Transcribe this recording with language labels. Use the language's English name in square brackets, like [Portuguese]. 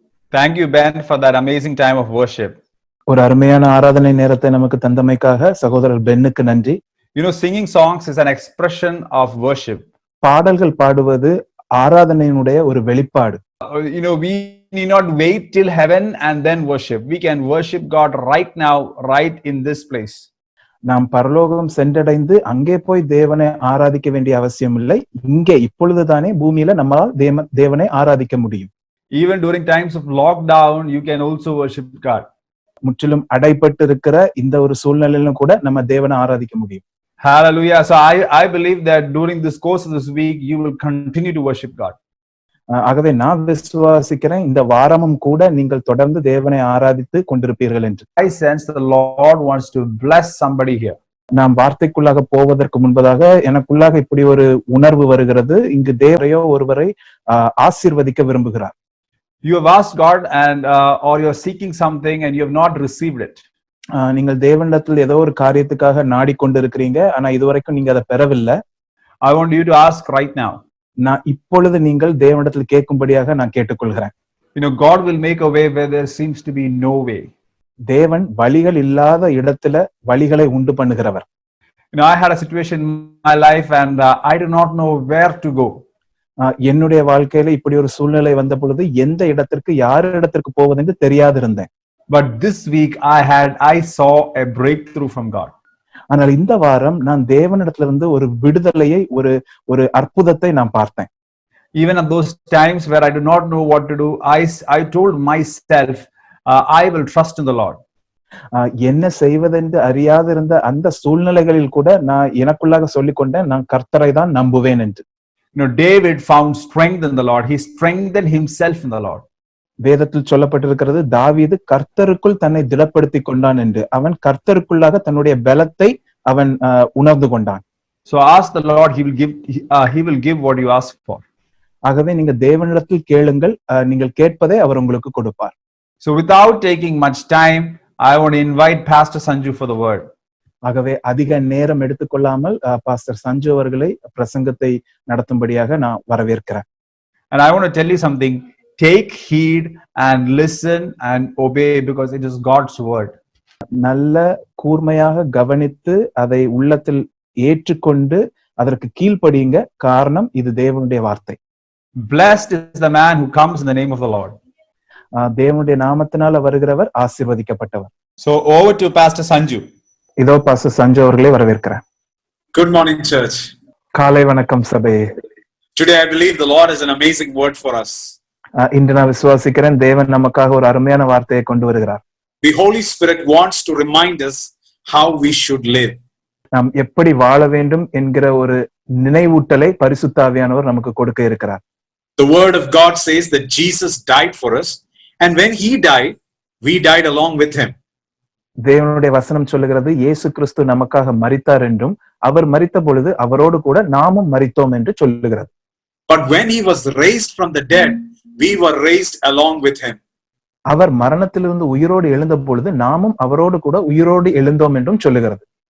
[English] Thank you, Ben, for that amazing time of worship. [Tamil] ஒரு அருமையான ஆராதனை நேரத்தை நமக்கு தந்தமைக்காக சகோதரர் பென்னுக்கு நன்றி. [English] You know, singing songs is an expression of worship. [Tamil] பாடல்கள் பாடுவது ஆராதனையினுடைய ஒரு வெளிப்பாடு. [English] You know, we need not wait till heaven and then worship. We can worship God right now, right in this place. [Tamil] நாம் பரலோகம் சென்றடைந்து அங்கே போய் தேவனை ஆராதிக்க வேண்டிய அவசியம் இல்லை. இங்கே இப்பொழுதுதானே பூமியில நம்மால் தேவனை ஆராதிக்க முடியும். [English] Even during times of lockdown, you can also worship God. [Tamil] முற்றிலும் அடைப்பட்டு இருக்கிற இந்த ஒரு சூழ்நிலையிலும் கூட நம்ம தேவனை ஆராதிக்க முடியும். [English] Hallelujah. So I believe that during this course of this week, you will continue to worship God. [Tamil] ஆகவே நான் விசுவாசிக்கிறேன் இந்த வாரமும் கூட நீங்கள் தொடர்ந்து தேவனை ஆராதித்து கொண்டிருப்பீர்கள் என்று. [English] I sense the Lord wants to bless somebody here. [Tamil] நாம் வார்த்தைக்குள்ளாக போவதற்கு முன்பதாக எனக்குள்ளாக இப்படி ஒரு உணர்வு வருகிறது. இங்கு தேவரையோ ஒருவரை ஆசீர்வதிக்க விரும்புகிறார். [English] You have asked God and or you are seeking something and you have not received it. [Tamil] நீங்கள் தேவனிடத்தில் ஏதோ ஒரு காரியத்துக்காக நாடிக்கொண்டிருக்கிறீங்க, ஆனா இதுவரைக்கும் நீங்க அதை பெறவில்லை. [English] I want you to ask right now. [Tamil] நான் இப்பொழுது நீங்கள் தேவனிடத்தில் கேட்கும்படியாக நான் கேட்டுக்கொள்கிறேன். [English] You know, God will make a way where there seems to be no way. [Tamil] தேவன் வழிகள் இல்லாத இடத்துல வழிகளை உண்டு பண்ணுகிறவர். [English] You know, I had a situation in my life and I do not know where to go. [Tamil] என்னுடைய வாழ்க்கையில இப்படி ஒரு சூழ்நிலை வந்த பொழுது எந்த இடத்திற்கு யார் இடத்திற்கு போவதென்று தெரியாதிருந்தேன். [English] But this week I saw a breakthrough from God. [Tamil] ஆனால் இந்த வாரம் நான் தேவனிடத்துல இருந்து ஒரு விடுதலையை ஒரு அற்புதத்தை நான் பார்த்தேன். [English] Even at those times where I do not know what to do, I told myself, I will trust in the Lord. [Tamil] என்ன செய்வதென்று அறியாதிருந்த அந்த சூழ்நிலைகளில் கூட நான் எனக்குள்ளாக சொல்லிக்கொண்டேன், நான் கர்த்தரை தான் நம்புவேன் என்று. [English] You know, David found strength in the Lord. He strengthened himself in the Lord. [Tamil] வேதத்தில் சொல்லப்பட்டிருக்கிறது, தாவீது கர்த்தருக்குள் தன்னை திடப்படுத்திக் கொண்டான் என்று. அவன் கர்த்தருக்குள்ளாக தன்னுடைய பலத்தை அவன் உணர்ந்து கொண்டான். [English] So ask the Lord, he will give what you ask for. [Tamil] ஆகவே நீங்க தேவனிடத்தில் கேளுங்கள், நீங்கள் கேட்பதை அவர் உங்களுக்கு கொடுப்பார். [English] So without taking much time, I want to invite Pastor Sanju for the word. [Tamil] ஆகவே அதிக நேரம் எடுத்துக்கொள்ளாமல் பாஸ்டர் சஞ்சு அவர்களை பிரசங்கத்தை நடத்தும்படியாக நான் வரவேற்கிறேன். [English] And I want to tell you something. Take heed and listen and obey because it is God's word. [Tamil] நல்ல கூர்மையாக கவனித்து அதை உள்ளத்தில் ஏற்றுக்கொண்டு அதற்கு கீழ்ப்படியுங்க. காரணம் இது தேவனுடைய வார்த்தை. [English] Blessed is the man who comes in the name of the Lord. [Tamil] தேவனுடைய நாமத்தினால வருகிறவர் ஆசீர்வதிக்கப்பட்டவர். [English] So over to Pastor Sanju. [Tamil] இதோ பாஸ்டர் சஞ்சு அவர்களை வரவேற்கிறேன். [English] Good morning, church. [Tamil] காலை வணக்கம் சபையே. [English] Today I believe the Lord has an amazing word for us. [Tamil] இன்று நான் விசுவாசிக்கிறேன் தேவன் நமக்காக ஒரு அருமையான வார்த்தையை கொண்டு வருகிறார். [English] The Holy Spirit wants to remind us how we should live. [Tamil] நாம் எப்படி வாழ வேண்டும் என்கிற ஒரு நினைவூட்டலை பரிசுத்த ஆவியானவர் நமக்கு கொடுக்க இருக்கிறார். [English] The word of God says that Jesus died for us, and when he died, we died along with him. [Tamil] தேவனுடைய வசனம் சொல்லுகிறது, இயேசு கிறிஸ்து நமக்காக மரித்தார் என்றும் அவர் மரித்த பொழுது அவரோடு கூட நாமும் மரித்தோம் என்று சொல்லுகிறது. [English] But when he was raised from the dead, we were raised along with him. [Tamil] அவர் மரணத்திலிருந்து உயிரோடு எழுந்த பொழுது நாமும் அவரோடு கூட உயிரோடு எழுந்தோம் என்றும் சொல்லுகிறது.